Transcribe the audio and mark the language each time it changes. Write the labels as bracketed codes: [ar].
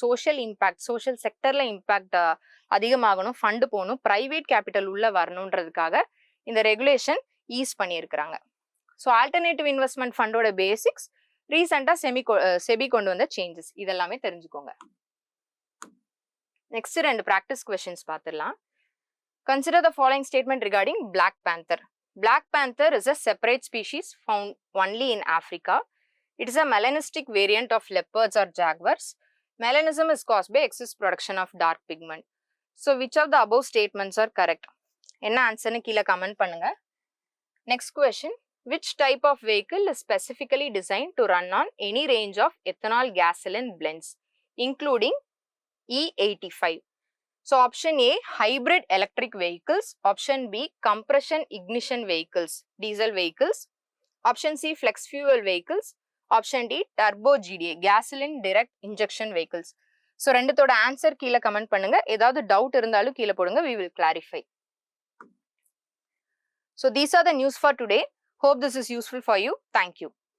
[ta] Social impact, social செக்டரில் impact அதிகமாகணும், fund போகணும், private capital உள்ளே வரணுன்றதுக்காக இந்த ரெகுலேஷன் ஈஸ் பண்ணியிருக்கிறாங்க. ஸோ ஆல்டர்னேட்டிவ் இன்வெஸ்ட்மெண்ட் ஃபண்டோட பேசிக்ஸ், ரீசெண்டாக செபி கொண்டு வந்த சேஞ்சஸ், இதெல்லாமே தெரிஞ்சுக்கோங்க. நெக்ஸ்ட் 2 ப்ராக்டிஸ் கொஸ்டின்ஸ் பார்த்துடலாம். [en] Consider the following statement regarding Black Panther. Black Panther is a separate species found only in Africa. It is a melanistic variant of leopards or jaguars. Melanism is caused by excess production of dark pigment. So, which of the above statements are correct? [ta] என்ன ஆன்சர்னு கீழே comment பண்ணுங்க. [en] Next question. Which type of vehicle is specifically designed to run on any range of ethanol gasoline blends, including E85? So, option A, hybrid electric vehicles. Option B, compression ignition vehicles, diesel vehicles. Option C, flex fuel vehicles. Option D, turbo GDA, gasoline direct injection vehicles. [ta] So, ரெண்டுத்தோட answer கீழே comment பண்ணுங்க. ஏதாவது doubt இருந்தாலும் கீழே போடுங்க. [en] We will clarify. So, these are the news for today. Hope this is useful for you. Thank you.